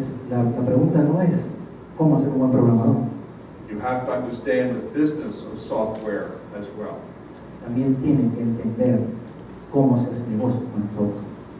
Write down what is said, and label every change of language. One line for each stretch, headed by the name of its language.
Spanish: la pregunta no es cómo ser un buen programador.
English: You have to understand the business of software as well.
Spanish: También tienen que entender cómo se hace negocio con el software.